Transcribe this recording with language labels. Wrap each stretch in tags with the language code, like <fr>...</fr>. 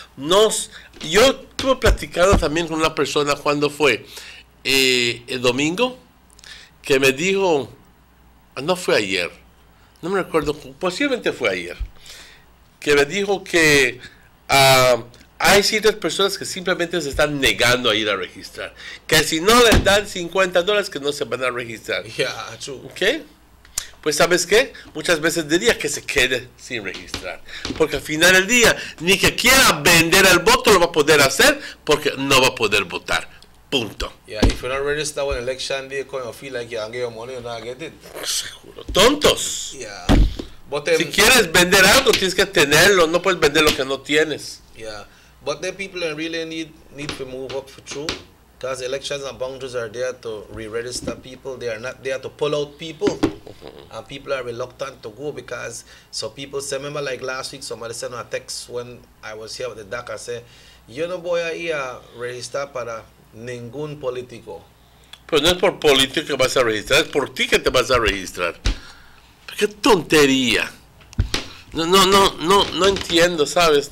<es>Yo estuve platicando también con una persona cuando fue el domingo, que me dijo, no fue ayer, no me recuerdo, posiblemente fue ayer, que me dijo que hay ciertas personas que simplemente se están negando a ir a registrar, que si no les dan $50 que no se van a registrar.</es> <en>Yeah, true.</en> <es>¿Ok? Pues ¿sabes qué? Muchas veces diría que se quede sin registrar, porque al final del día, ni que quiera vender el voto lo va a poder hacer, porque no va a poder votar. Punto.</es> <en>Yeah, if you're not registered when election day, you feel like you can get your money, you're not get it.</en> <es>Seguro. Tontos.</es> <en>Yeah. But</en> <es>si quieres vender algo, tienes que tenerlo. No puedes vender lo que no tienes.</es> <en>Yeah. But the people really need to move up for true, because elections and boundaries are there to re-register people. They are not there to pull out people. And people are reluctant to go because so people say, remember like last week, somebody sent a text when I was here with the DACA, I said,</en> <es>yo no voy a ir a registrar para ningún político. Pero no es por político que vas a registrar, es por ti que te vas a registrar. ¡Qué tontería! No entiendo, ¿sabes?</es>